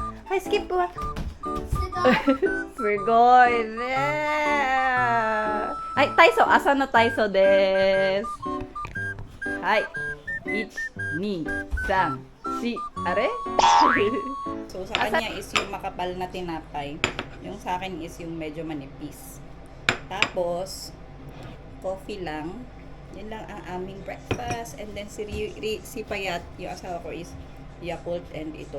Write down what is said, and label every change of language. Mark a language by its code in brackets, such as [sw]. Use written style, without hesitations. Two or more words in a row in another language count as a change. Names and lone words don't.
[ja] はい、スキップは。すごいねはい、体操、朝の体操です。 [tl] はい。1、2、3、4、あれ So, sa kanya is yung makapal na tinapay. Yung sa akin is yung medyo manipis. Tapos, coffee lang. Yan lang ang aming breakfast. And then si Payat, yung asawa ko is Yakult and ito.